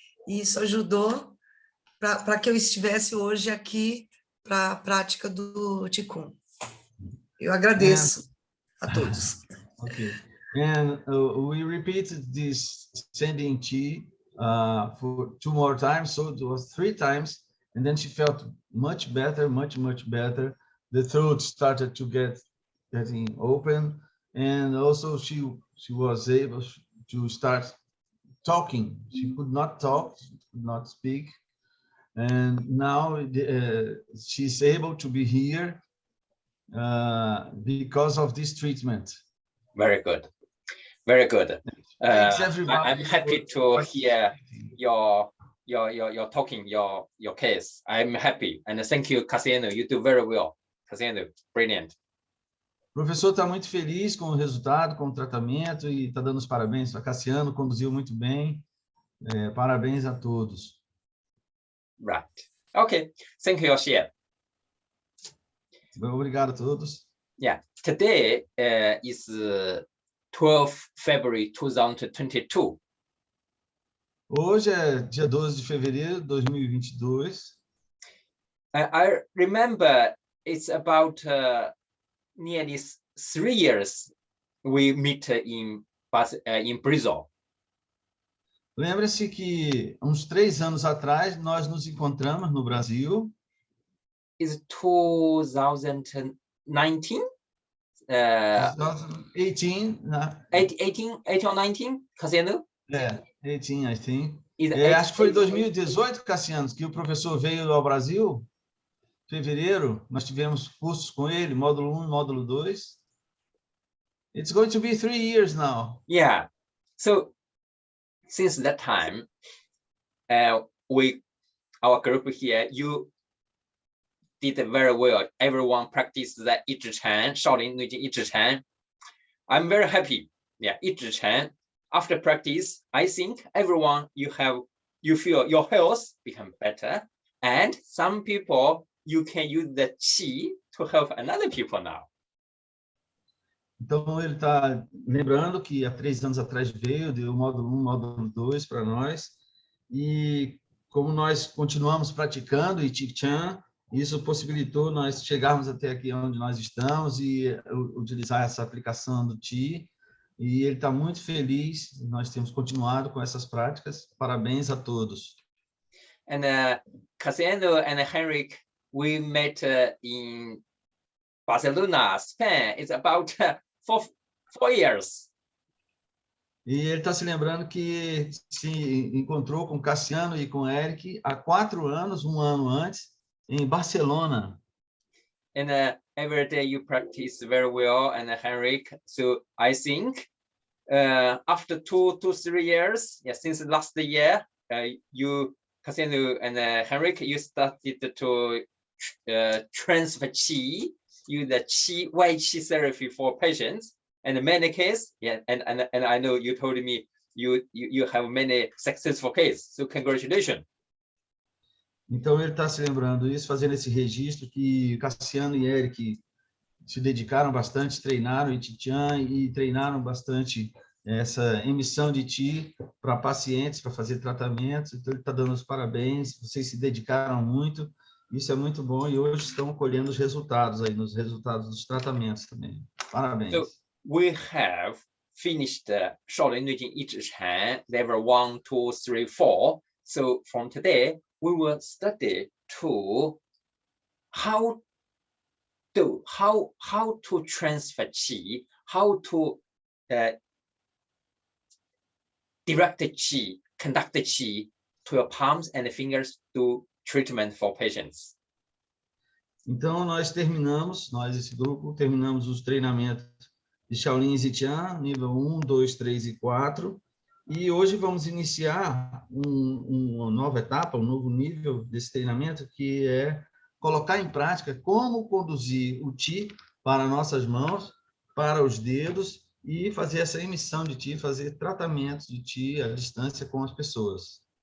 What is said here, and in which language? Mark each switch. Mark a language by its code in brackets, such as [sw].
[pt] E isso ajudou para que eu estivesse hoje aqui para a prática do Qigong. Eu agradeço a todos. [en] Okay, and we repeated this sending Qi for 2 more times, so it was 3 times, and then she felt much better, much better. The throat started to getting open, and also she was able to start talking. She could not talk, could not speak, and now she's able to be here because of this treatment. Very good. Very good. Thanks, everybody. I'm happy to hear your talking, your case. I'm happy, and thank you, Cassiano. You do very well, Cassiano. Brilliant. [pt] O professor está muito feliz com o resultado, com o tratamento, e está dando os parabéns para Cassiano, conduziu muito bem. Parabéns a todos. [en] Right. Okay. Thank you, Xie. [pt] Obrigado a todos. [en] Yeah. Today is 12 February 2022. [pt] Hoje é dia 12 de fevereiro de 2022. [en] I remember it's about nearly 3 years we meet in Brazil. [pt] Lembra-se que uns 3 anos atrás nós nos encontramos no Brasil. [en] Is 2019? 2018, 18 or 19, Cassiano? 18, I think. Is [pt] acho que foi 2018, Cassiano, que o professor veio ao Brasil. Fevereiro, nós tivemos cursos com ele, módulo 1 e módulo 2. [en] It's going to be 3 years now. Yeah. So since that time, our group here, you did very well. Everyone practiced the 一指禅, Shaolin 一指禅. I'm very happy. Yeah, 一指禅. After practice, I think everyone you feel your health become better, and some people you can use the Qi to help another people now. [pt] Então, ele está lembrando que há 3 anos atrás veio, deu o módulo 1, módulo 2 para nós, e como nós continuamos praticando e Qigong, isso possibilitou nós chegarmos até aqui onde nós estamos e utilizar essa aplicação do Qi, e ele está muito feliz, nós temos continuado com essas práticas, parabéns a todos. [en] And Cassiano and Henrik, we met in Barcelona, Spain. It's about 4 years. [pt] E ele está se lembrando que se encontrou com Cassiano e com Eric há 4 anos, 1 ano antes, em Barcelona. [en] And every day you practice very well, and Henrik. So I think after 2 to 3 years, yeah, since last year, you, Cassiano and Henrik, you started to transfer Qi, use the Qi, Wei Qi therapy for patients. And in many cases, yeah, and I know you told me you have many successful cases. So congratulations. [pt] Então, ele está se lembrando isso, fazendo esse registro que Cassiano e Eric se dedicaram bastante, treinaram e treinaram bastante essa emissão de Qi para pacientes, para fazer tratamentos. Então, ele está dando os parabéns, vocês se dedicaram muito, isso é muito bom, e hoje estão colhendo os resultados aí, nos resultados dos tratamentos também. Parabéns. [en] So, we have finished Shaolin Nuijing 一指禅 level 1, 2, 3, 4. So from today, we will study to how to transfer qi, how to direct the qi, conduct the qi to your palms and fingers to treatment for patients. [pt] Então, nós, esse grupo, terminamos os treinamentos de Shaolin Zijian, nível 1, 2, 3 e 4. E hoje vamos iniciar uma nova etapa, um novo nível desse treinamento, que é colocar em prática como conduzir o Qi para nossas mãos, para os dedos, e fazer essa emissão de Qi, fazer tratamentos de Qi à distância com as pessoas.